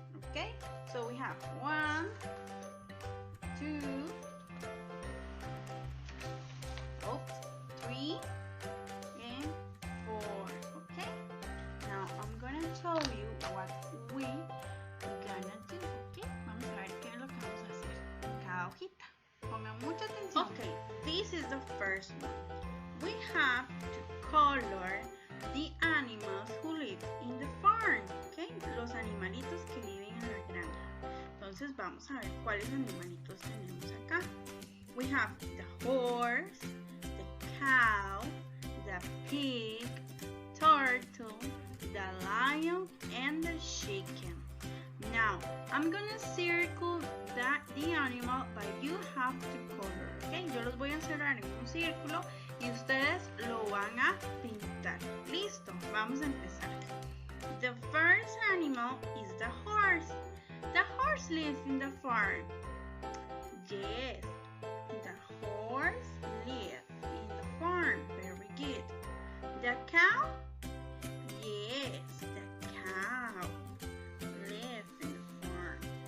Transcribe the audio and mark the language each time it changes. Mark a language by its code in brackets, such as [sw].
[en] Okay, so we have 1, 2, 3 and 4. Okay, now I'm gonna tell you what we gonna do. [es] Okay, vamos a ver qué es lo que vamos a hacer en cada hojita. Pongan mucha atención. [en] Okay, this is the first one. We have to color the animals who live in the farm, okay? [es] Los animalitos que viven en la granja. Entonces vamos a ver cuáles animalitos tenemos acá. [en] We have the horse, the cow, the pig, turtle, the lion, and the chicken. Now, I'm gonna circle the animal, but you have to color, okay? [es] Yo los voy a encerrar en un círculo y ustedes lo van a pintar. Listo, vamos a empezar. [en] The first animal is the horse. The horse lives in the farm. Yes, the horse lives in the farm. Very good. The cow? Yes, the cow lives in the farm.